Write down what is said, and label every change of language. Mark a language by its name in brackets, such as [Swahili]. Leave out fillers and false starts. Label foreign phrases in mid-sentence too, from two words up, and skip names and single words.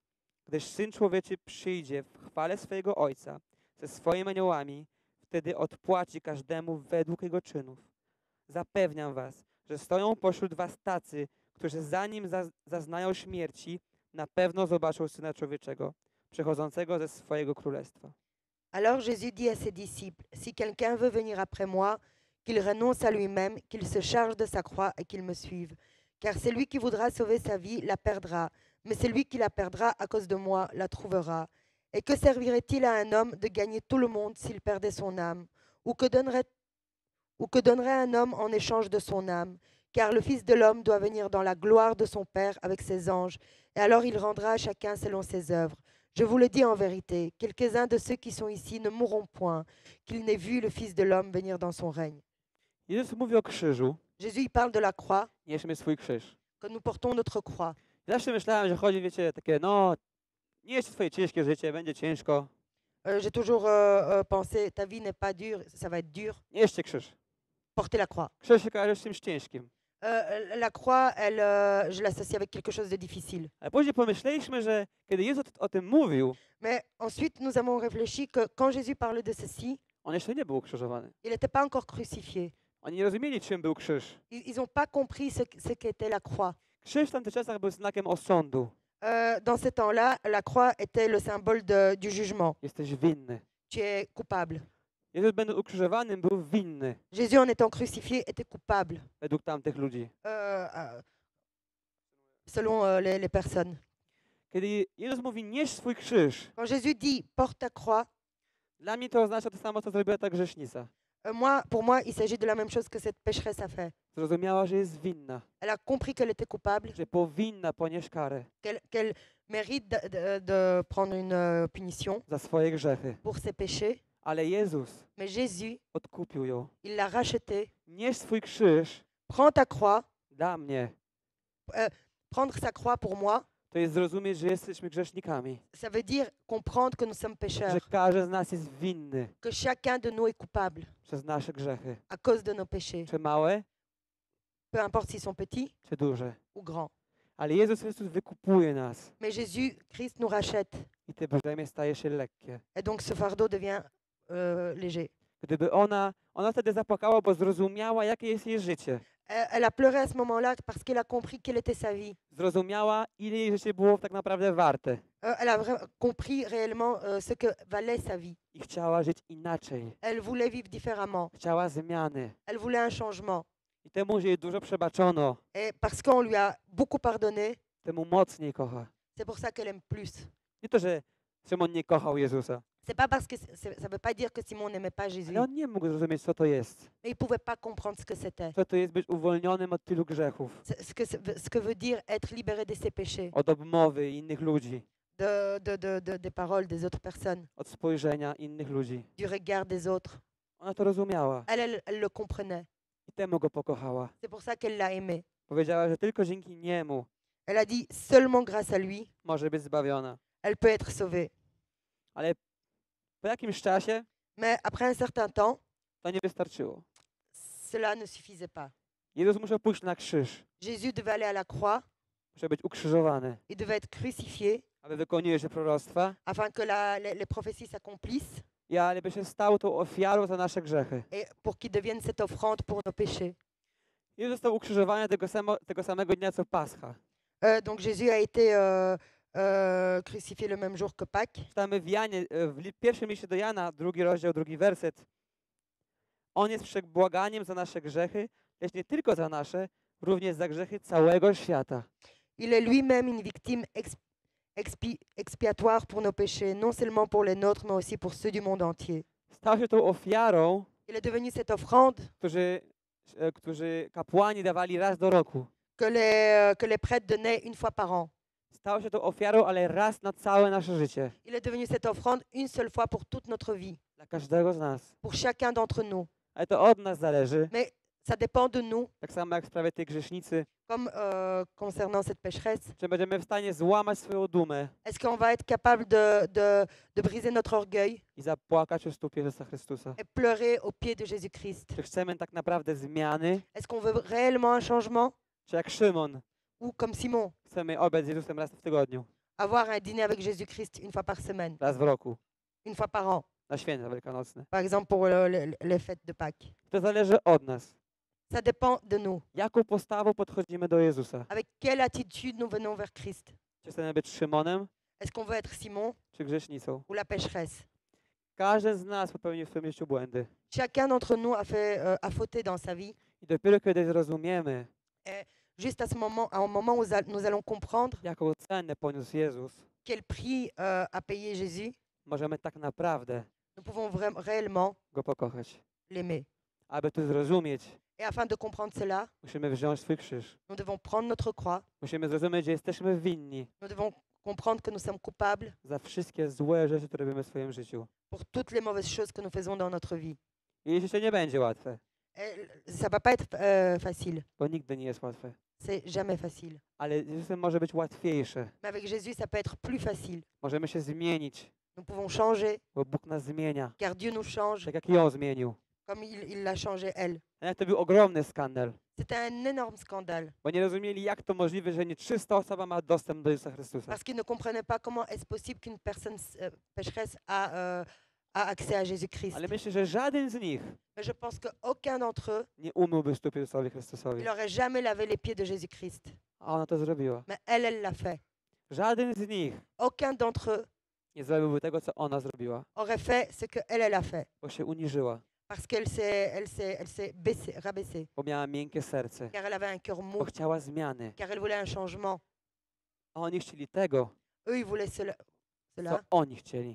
[Polish] Gdyż Syn Człowieczy przyjdzie w chwale swojego Ojca ze swoimi aniołami, wtedy odpłaci każdemu według jego czynów. Zapewniam was, że stoją pośród was tacy, którzy zanim zaznają śmierci, na pewno zobaczą Syna Człowieczego, przychodzącego ze swojego królestwa. [French] Alors Jésus dit à ses disciples, si quelqu'un veut venir après moi, qu'il renonce à lui-même, qu'il se charge de sa croix et qu'il me suive. Car celui qui voudra sauver sa vie la perdra, mais celui qui la perdra à cause de moi la trouvera. Et que servirait-il à un homme de gagner tout le monde s'il perdait son âme? Ou que donnerait un homme en échange de son âme? Car le Fils de l'homme doit venir dans la gloire de son Père avec ses anges, et alors il rendra à chacun selon ses œuvres. Je vous le dis en vérité, quelques-uns de ceux qui sont ici ne mourront point, qu'ils n'aient vu le Fils de l'homme venir dans son règne. [Polish] Jezus mówi o krzyżu, [French] Jésus il parle de la croix, [Polish] nieśmy swój krzyż. [French] que nous portons notre croix. [Polish] Zawsze myślałem, że chodzi, wiecie, takie, no, nieście swoje ciężkie życie, będzie ciężko, [French] J'ai toujours pensé, ta vie n'est pas dure, ça va être dur. [Polish] nieście krzyż. [French] Porter la croix. [Polish] Krzyż się kojarzy z czymś ciężkim. [French] La croix, je l'associe avec quelque chose de difficile. [Polish] Ale później pomyśleliśmy, że kiedy Jezus o tym mówił, [French] Mais ensuite, nous avons réfléchi que quand Jésus parlait de ceci, [Polish] on jeszcze nie był ukrzyżowany. [French] il n'était pas encore crucifié. [Polish] Oni nie rozumieli, czym był krzyż. [French] Ils n'ont pas compris ce qu'était la croix. [Polish] Krzyż w tamtych czasach był znakiem osądu. [French] Dans ces temps-là, la croix était le symbole du jugement. [Polish] Jesteś winny. [French] Tu es coupable. [Polish] Jezus, będąc ukrzyżowanym, był winny [French] Jésus, en étant crucifié, était coupable, [Polish] według tamtych ludzi. [French] selon les personnes. [Polish] Kiedy Jezus mówi, nieś swój krzyż, [French] Quand Jésus dit porte ta croix, [Polish] dla mnie to oznacza to samo, co zrobiła ta grzesznica. [French] pour moi, il s'agit de la même chose que cette pécheresse a fait. [Polish] Zrozumiała, że jest winna, [French] Elle a compris qu'elle était coupable, [Polish] że powinna ponieść karę [French] qu'elle mérite de prendre une punition [Polish] za swoje grzechy. [French] pour ses péchés. [Polish] Ale Jezus [French] Mais Jésus, [Polish] odkupił ją. [French] il l'a rachetée. [Polish] Nieś swój krzyż [French] Prends ta croix, [Polish] dla mnie. [French] prendre sa croix pour moi, [Polish] To jest zrozumieć, że jesteśmy grzesznikami. [French] ça veut dire comprendre que nous sommes [Polish] Że [French] pécheurs, [Polish] każdy z nas jest winny [French] que chacun de nous est coupable [Polish] przez nasze grzechy. [French] à cause de nos péchés, [Polish] Czy małe, [French] peu importe s'ils sont petits [Polish] czy duże. [French] ou grands. [Polish] Ale Jezus Chrystus wykupuje nas. [French] Mais Jésus, Christ nous rachète. [Polish] I to brzemię staje się lekkie. [French] Et donc ce fardeau devient léger. [Polish] Gdyby ona wtedy zapłakała, bo zrozumiała, jakie jest jej życie. [French] Elle a pleuré à ce moment-là parce qu'elle a compris quelle était sa vie. [Polish] Zrozumiała, ile jej życie było tak naprawdę warte. [French] Elle a compris réellement ce que valait sa vie. [Polish] I chciała żyć inaczej. [French] Elle voulait vivre différemment. [Polish] Chciała zmiany. [French] Elle voulait un changement. [Polish] I temu, że jej dużo przebaczono, [French] Et parce qu'on lui a beaucoup pardonné, [Polish] temu mocniej kocha. [French] c'est pour ça qu'elle aime plus. [Polish] Nie to, że Szymon nie kochał Jezusa, [French] C'est pas parce que ça veut pas dire que Simon n'aimait pas Jésus, [Polish] ale on nie mógł zrozumieć, co to jest. [French] mais il pouvait pas comprendre ce que c'était. [Polish] Co to jest być uwolnionym od tylu grzechów, [French] Ce que veut dire être libéré de ses péchés, [Polish] od obmowy innych ludzi, [French] des paroles des autres personnes, [Polish] od spojrzenia innych ludzi. [French] du regard des autres. [Polish] Ona to rozumiała [French] Elle le comprenait. [Polish] i temu go pokochała. [French] C'est pour ça qu'elle l'a aimé. [Polish] Powiedziała, że tylko dzięki niemu [French] Elle a dit seulement grâce à lui, [Polish] może być zbawiona. [French] elle peut être sauvée. [Polish] Ale po jakimś czasie [French] Mais après un certain temps, [Polish] to nie wystarczyło. [French] cela ne suffisait pas. [Polish] Jezus musiał pójść na krzyż, [French] Jésus devait aller à la croix, [Polish] musiał być ukrzyżowany, [French] il devait être crucifié [Polish] aby wykonuje się proroctwa, [French] afin que les prophéties s'accomplissent. [Polish] I aby się stał tą ofiarą za nasze grzechy. [French] et pour qu'il devienne cette offrande pour nos péchés. [Polish] Jezus został ukrzyżowany tego samego dnia co Pascha. [French] Donc Jésus a été crucifié le même jour que Pâques. [Polish] Czytamy w Janie, pierwszym liście do Jana, 2 rozdział, 2 werset. On jest przebłaganiem za nasze grzechy, lecz nie tylko za nasze, również za grzechy całego świata. [French] Il est lui-même une victime expiatoire pour nos péchés, non seulement pour les nôtres, mais aussi pour ceux du monde entier. [Polish] Stał się tą ofiarą, [French] Il est devenu cette offrande [Polish] którzy kapłani dawali raz do roku. [French] que les prêtres donnaient une fois par an. [Polish] Stał się tą ofiarą, ale raz na całe nasze życie. [French] Il est devenu cette offrande une seule fois pour toute notre vie, [Polish] Dla każdego z nas. [French] pour chacun d'entre nous. [Polish] Ale to od nas zależy. [French] Mais ça dépend de nous, [Polish] Tak samo jak w sprawie tej grzesznicy. [French] comme concernant cette pécheresse. [Polish] Czy będziemy w stanie złamać swoją dumę [French] Est-ce qu'on va être capable de briser notre orgueil [Polish] i zapłakać u stóp Jezusa Chrystusa? [French] et pleurer aux pieds de Jésus-Christ? [Polish] Czy chcemy tak naprawdę zmiany? [French] Est-ce qu'on veut réellement un changement [Polish] Czy jak Szymon, [French] ou comme Simon, [Polish] chcemy obiad z Jezusem raz w tygodniu, [French] avoir un dîner avec Jésus-Christ une fois par semaine, [Polish] raz w roku, [French] une fois par an, [Polish] na święta wielkanocne? [French] par exemple pour les fêtes de Pâques? [Polish] To zależy od nas. [French] Ça dépend de nous. [Polish] Jaką postawą podchodzimy do Jezusa? [French] Avec quelle attitude nous venons vers Christ? [Polish] Czy chcemy być Szymonem, [French] Est-ce qu'on veut être Simon [Polish] czy grzesznicą? [French] ou la pécheresse? [Polish] Każdy z nas popełnił w swoim życiu błędy. [French] Chacun d'entre nous a fauté dans sa vie. [Polish] I dopiero kiedy zrozumiemy, [French] Juste à un moment où nous allons comprendre [Polish] jaką cenę poniósł Jezus, [French] quel prix a payé Jésus, [Polish] możemy tak naprawdę [French] nous pouvons réellement [Polish] Go pokochać. [French] l'aimer. [Polish] Aby to zrozumieć, [French] Et afin de comprendre cela, [Polish] musimy wziąć swój krzyż. [French] nous devons prendre notre croix. [Polish] Musimy zrozumieć, że jesteśmy winni [French] Nous devons comprendre que nous sommes coupables [Polish] za wszystkie złe rzeczy, które robimy w swoim życiu. [French] pour toutes les mauvaises choses que nous faisons dans notre vie. [Polish] I życie nie będzie łatwe, [French] Ça va pas être facile. [Polish] bo nigdy nie jest łatwe. [French] C'est jamais facile. [Polish] Ale z Jezusem może być łatwiejsze. [French] Mais avec Jésus, ça peut être plus facile. [Polish] Możemy się zmienić, [French] Nous pouvons changer, [Polish] bo Bóg nas zmienia. [French] car Dieu nous change [Polish] Tak jak ją zmienił. [French] comme il l'a changé elle. [Polish] Ale to był ogromny skandal, [French] C'était un énorme scandale, [Polish] bo nie rozumieli, jak to możliwe, że nie 300 osoba ma dostęp do Jezusa Chrystusa. [French] parce qu'ils ne comprenaient pas comment est-ce possible qu'une personne pécheresse a accès à Jésus-Christ. [Polish] Ale myślę, że żaden z nich [French] Mais je pense qu'aucun d'entre eux, [Polish] nie umyłby stóp Jezusowi Chrystusowi. [French] il n'aurait jamais lavé les pieds de Jésus-Christ. [Polish] A ona to zrobiła. [French] Mais elle l'a fait. [Polish] Żaden z nich [French] Aucun d'entre eux [Polish] nie zrobiłby tego, co ona zrobiła, [French] aurait fait ce qu'elle a fait, [Polish] bo się uniżyła, [French] parce qu'elle s'est rabaissée, [Polish] bo miała miękkie serce, [French] car elle avait un cœur [Polish] bo [French] mou, [Polish] chciała zmiany. [French] car elle voulait un changement. [Polish] A oni chcieli tego, [French] Eux, ils voulaient cela. [Polish] co oni chcieli.